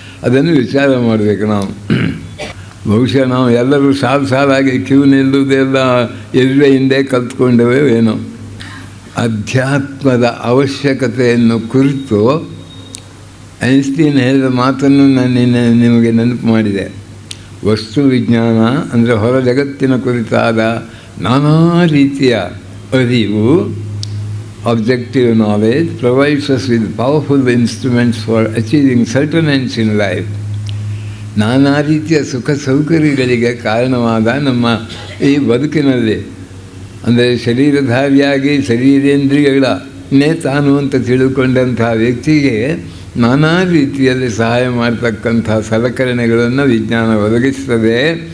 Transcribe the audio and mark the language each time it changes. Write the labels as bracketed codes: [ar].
[kn] ಅದನ್ನು ವಿಚಾರ ಮಾಡಬೇಕು ನಾವು. ಬಹುಶಃ ನಾವು ಎಲ್ಲರೂ ಸಾಲಾಗಿ ಕ್ಯೂ ನಿಲ್ಲುವುದೆಲ್ಲ ಇರುವೆ ಹಿಂದೆ ಕಲ್ತ್ಕೊಂಡವೇ ಏನೋ. ಅಧ್ಯಾತ್ಮದ ಅವಶ್ಯಕತೆಯನ್ನು ಕುರಿತು ಐನ್ಸ್ಟೀನ್ ಹೇಳಿದ ಮಾತನ್ನು ನಾನು ನಿಮಗೆ ನೆನಪು ಮಾಡಿದೆ. ವಸ್ತು ವಿಜ್ಞಾನ ಅಂದರೆ ಹೊರ ಜಗತ್ತಿನ ಕುರಿತಾದ ನಾನಾ ರೀತಿಯ ಅರಿವು, [en] objective knowledge provides us with powerful instruments for achieving certain ends in life. [kn] ನಾನಾ ರೀತಿಯ ಸುಖ ಸೌಕರ್ಯಗಳಿಗೆ ಕಾರಣವಾದ ನಮ್ಮ ಈ ಬದುಕಿನಲ್ಲಿ ಅಂದರೆ ಶರೀರಧಾರಿಯಾಗಿ ಶರೀರೇಂದ್ರಿಯಗಳನ್ನೇ ತಾನು ಅಂತ ತಿಳ್ಕೊಂಡಂತಹ ವ್ಯಕ್ತಿಗೆ ನಾನಾ ರೀತಿಯಲ್ಲಿ ಸಹಾಯ ಮಾಡತಕ್ಕಂಥ ಸಲಕರಣೆಗಳನ್ನು ವಿಜ್ಞಾನ ಒದಗಿಸ್ತದೆ.